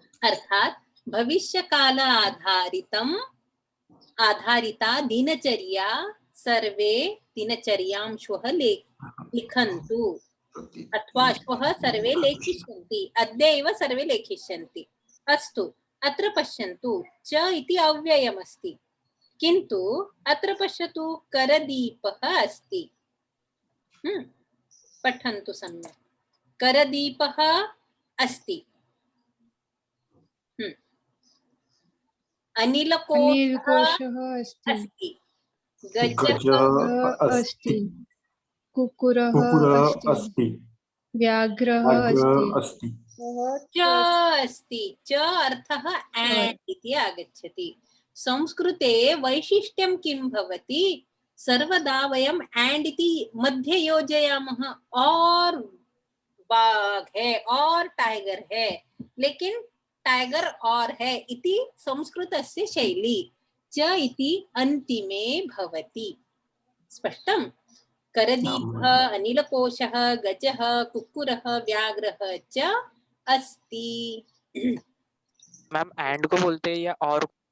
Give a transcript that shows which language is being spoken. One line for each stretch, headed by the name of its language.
Sanskrit: अर्थात् भविष्यकाल आधारिता दिनचर्या। सर्वे दिनचर्यां श्वः लिखन्तु, अथवा श्वः सर्वे लेखिष्यन्ति, अद्य एव सर्वे लेखिष्यन्ति। अस्तु, अत्र पश्यन्तु, च इति अव्ययमस्ति, किन्तु अत्र पश्यतु करदीपः अस्ति। पठन्तु सम्यक्। करदीपः अस्ति। अनिलकोशः अस्ति। गजः अस्ति। कुक्कुरः अस्ति। व्याघ्रः अस्ति। च अस्ति। च अर्थः एण्ड् इति आगच्छति। संस्कृते वैशिष्ट्यं किं भवति? सर्वदा वयं एण्ड् इति मध्ये योजयामः।
Hindi: और बाघ है और टाइगर है, लेकिन टाइगर और है
Sanskrit: इति संस्कृतस्य शैली। च इति अन्तिमे भवति। स्पष्टम्? करदीपः, अनिलकोशः, गजः, कुक्कुरः, व्याघ्रः च अस्ति।
Hindi: मैम एंड को बोलते हैं या और?